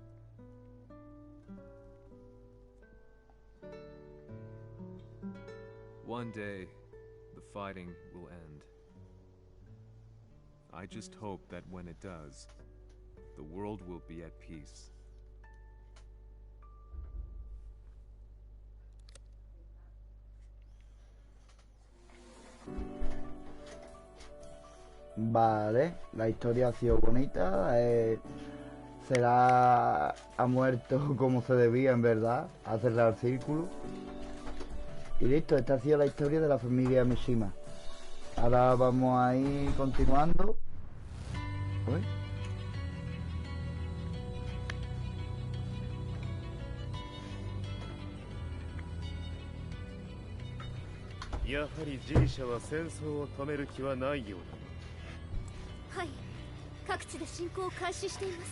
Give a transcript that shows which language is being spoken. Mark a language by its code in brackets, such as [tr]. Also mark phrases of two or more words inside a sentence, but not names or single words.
[en] One day, the fighting will end. I just hope that when it does, the world will be at peace. [es] Vale, la historia ha sido bonita. Ha muerto como se debía, en verdad, a cerrar el círculo. Y listo, esta ha sido la historia de la familia Mishima. Ahora vamos a ir continuando. Uy. [ja] やはり G 社は戦争を止める気はないようだ。はい、各地で侵攻を開始しています。